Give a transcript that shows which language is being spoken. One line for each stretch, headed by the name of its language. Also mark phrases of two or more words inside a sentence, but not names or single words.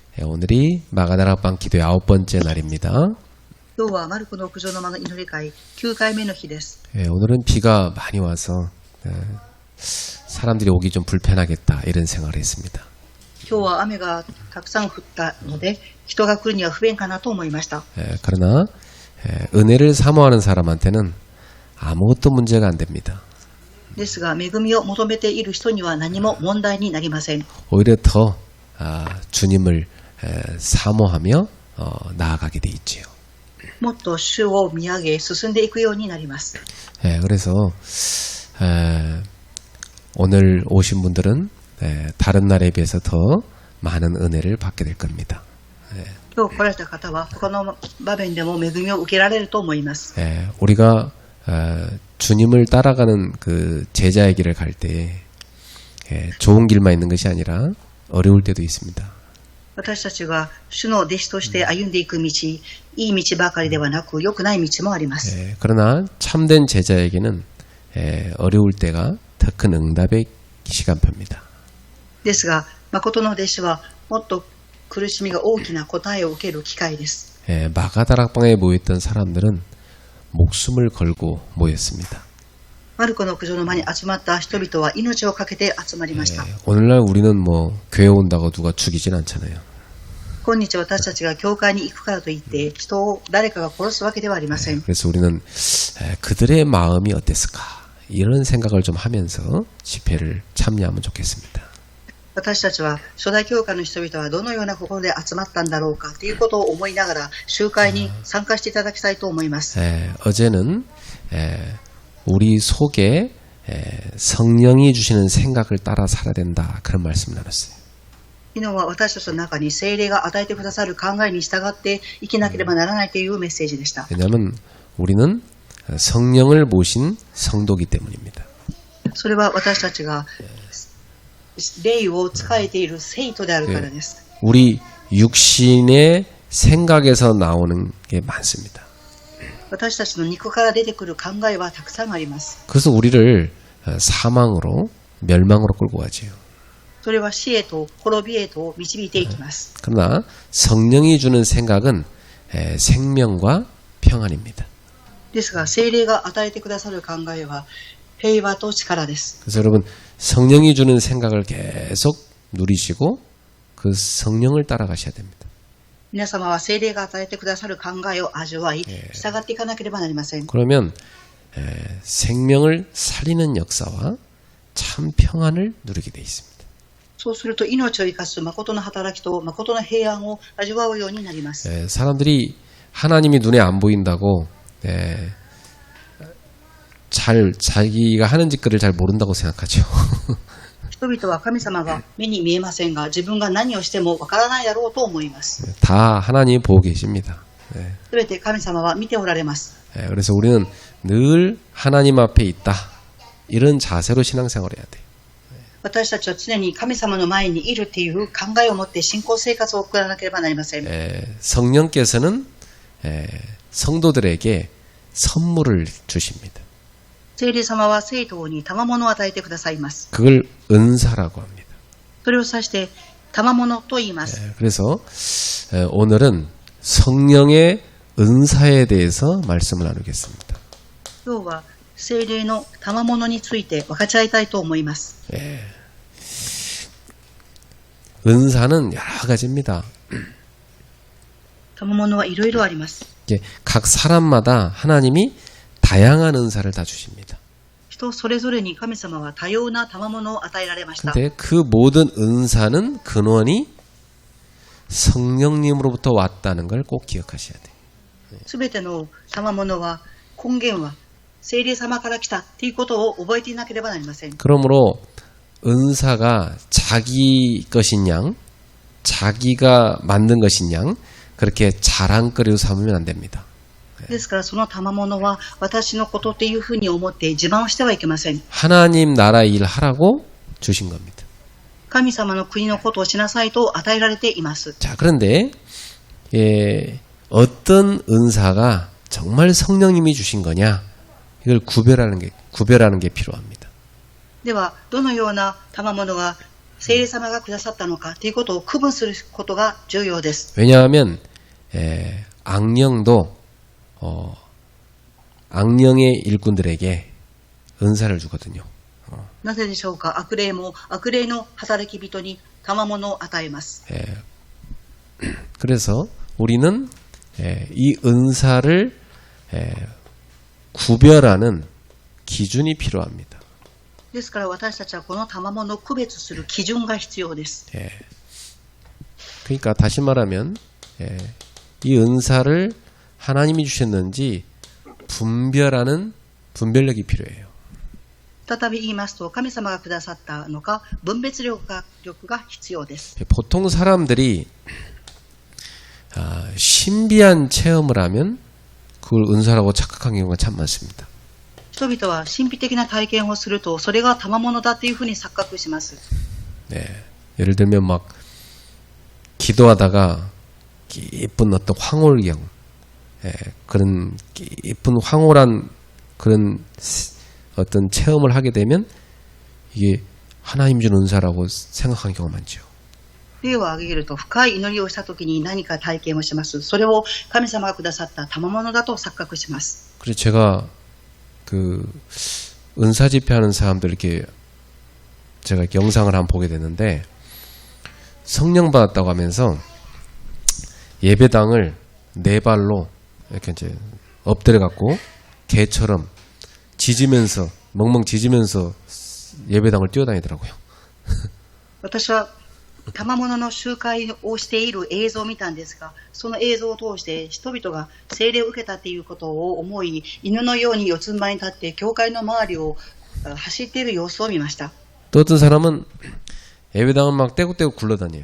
Korean: 오늘이 마가다락방 기도의 9번째 날입니다.
Japanese: 今日はマルコの屋上の間の祈り会9回目の日です。
Korean: 오늘은 비가 많이 와서 사람들이 오기 좀 불편하겠다 이런 생각을 했습니다.
Japanese: 今日は雨がたくさん降ったので人が来るには不便かなと思いました。
Korean: 그러나 은혜를 사모하는 사람한테는 아무것도 문제가 안 됩니다.
Japanese: ですが恵みを求めている人には何も問題になりません。
Korean: 오히려 더 주님을 사모하며 나아가게 돼 있지요.
Japanese: もっと主を見上げ進んでいくようになります。
Korean: 그래서 오늘 오신 분들은 다른 날에 비해서 더 많은 은혜를 받게 될 겁니다.
Japanese: 今日来られた方は他の場面でも恵みを受けられると思います。
Korean: 우리가 주님을 따라가는 그 제자의 길을 갈 때 좋은 길만 있는 것이 아니라 어려울 때도 있습니다.
Japanese: 私たちが主の弟子として歩んでいく道、いい道ばかりではなく良くない道もあります。
Korean: 그러나 참된 제자에게는 어려울 때가 더 큰 응답의 시간표입니다.
Japanese: ですが、誠の弟子はもっと苦しみが大きな答えを受ける機会です。
Korean: 마가다락방에 모였던 사람들은 목숨을 걸고 모였습니다.
Japanese: マルコの屋上の間に集まった人々は命を懸けて集まりました。
Korean: 오늘날 우리는 뭐 교회 온다고 누가 죽이진 않잖아요.
Japanese: 今日私たちが教会に行くからといって人を誰かが殺すわけではありません。
Korean: 그래서 우리는 그들의 마음이 어땠을까 이런 생각을 좀 하면서 집회를 참여하면 좋겠습니다.
Japanese: 私たちは初代教会の人々はどのような心で集まったんだろうかということを思いながら集会に参加していただきたいと思います。
Korean: 어제는 우리 속에 성령이 주시는 생각을 따라 살아야 된다 그런 말씀을 나눴어요.
Japanese: 昨日は私たちの中に聖霊が与えてくださる考えに従って生きなければならないというメッセージでした。
Korean: 왜냐하면 우리는 성령을 모신 성도이기 때문입니다.
Japanese: それは私たちが霊を使えている聖徒であるからです。
Korean: 우리 육신의 생각에서 나오는 게 많습니다.
Japanese: 私たちの肉から出てくる考えはたくさんあります。
Korean: 그래서 우리를 사망으로 멸망으로 끌고 가지요.
Japanese: それは死へと滅びへと導いていきます。
Korean: 그러나 성령이 주는 생각은 생명과 평안입니다.
Japanese: ですが聖霊が与えてくださる考えは平和と力です。
Korean: 그래서 여러분 성령이 주는 생각을 계속 누리시고 그 성령을 따라가셔야 됩니다.
Japanese: 皆様は聖霊が与えてくださる考えを味わい従っていかなければなりません。
Korean: 그러면 생명을 살리는 역사와 참 평안을 누리게 돼 있습니다.
Japanese: そうすると命を生かす誠の働きと誠の平安を味わうようになります。
Korean: 사람들이 하나님이 눈에 안 보인다고 자기가 하는 짓거리를 잘 모른다고 생각하죠.
Japanese: 人々は神様が目に見えませんが自分が何をしてもわからないだろうと思います。
Korean: 다 하나님이 보고 계십니다.
Japanese: すべて神様は見ておられます。
Korean: 그래서 우리는 늘 하나님 앞에 있다. 이런 자세로 신앙생활을 해야 돼요.
Japanese: 私たちは常に神様の前にいるという考えを持って信仰生活を送らなければなりません。
Korean: 성령께서는 성도들에게 선물을 주십니다.
Japanese: 聖霊様は聖徒に賜物を与えてくださいます。
Korean: 그걸 은사라고 합니다.
Japanese: それを指して賜物と言います。
Korean: 그래서 오늘은 성령의 은사에 대해서 말씀을 나누겠습니다.
Japanese: 今日は聖霊の賜物について分かち合いたいと思います。
Korean: 은사는 여러 가지입니다.
Japanese: 賜物はいろいろあります。
Korean: 각 사람마다 하나님이 다양한 은사를 다 주십니다.
Japanese: 人それぞれに神様は多様な賜物を与えられました。
Korean: 근데 그 모든 은사는 근원이 성령님으로부터 왔다는 걸 꼭 기억하셔야 돼요.
Japanese: すべての賜物は根源は聖霊様から来たということを覚えていなければなりません。
Korean: 그러므로 은사가 자기 것인 양, 자기가 만든 것인 양 그렇게 자랑거리로 삼으면 안 됩니다.
Japanese: ですからその賜物は私のことというふうに思って自慢をしてはいけません。
Korean: 하나님 나라 일 하라고 주신 겁니다.
Japanese: 神様の国のことをしなさいと与えられています。
Korean: 자, 그런데 어떤 은사가 정말 성령님이 주신 거냐 이걸 구별하는 게 필요합니다.
Japanese: ではどのような賜物が聖霊様がくださったのかということを区分することが重要です。
Korean: 왜냐하면 악령도 악령의 일꾼들에게 은사를 주거든요.
Japanese: なぜでしょうか。悪霊も悪霊の働き人に賜物を与えます。
Korean: 그래서 우리는 이 은사를 구별하는 기준이 필요합니다.
Japanese: ですから私たちはこの賜物を区別する基準が必要です。
Korean: 그러니까 다시 말하면 이 은사를 하나님이 주셨는지 분별하는 분별력이 필요해요.
Japanese: 再び言いますと、神様がくださったのか分別力が必要です。
Korean: 보통 사람들이 신비한 체험을 하면 그걸 은사라고 착각한 경우가 참 많습니다.
Japanese: 人々は神秘的な体験をするとそれが賜物だというふうに錯覚します。
Korean: 예를 들면 막 기도하다가 깊은 어떤 황홀경, 그런 깊은 황홀한 그런 어떤 체험을 하게 되면 이게 하나님 준 은사라고 생각하는 경우가 많죠.
Japanese: 例を挙げると、深い祈りをしたときに何か体験をします。それを神様がくださった賜物だと錯覚します。
Korean: 그래서 제가 그 은사 집회하는 사람들 이렇게 제가 이렇게 영상을 한번 보게 되는데 성령 받았다고 하면서 예배당을 네 발로 이렇게 이제 엎드려 갖고 개처럼 짖으면서 멍멍 짖으면서 예배당을 뛰어다니더라고요.
Japanese: 私は賜物の集会をしている映像を見たんですが、その映像を通して人々が聖霊を受けたということを思い、犬のように四つん這いに立って教会の周りを走っている様子を見ました。
Korean: 또 어떤 사람은 예배당을 막 떼고떼고 굴러다녀요.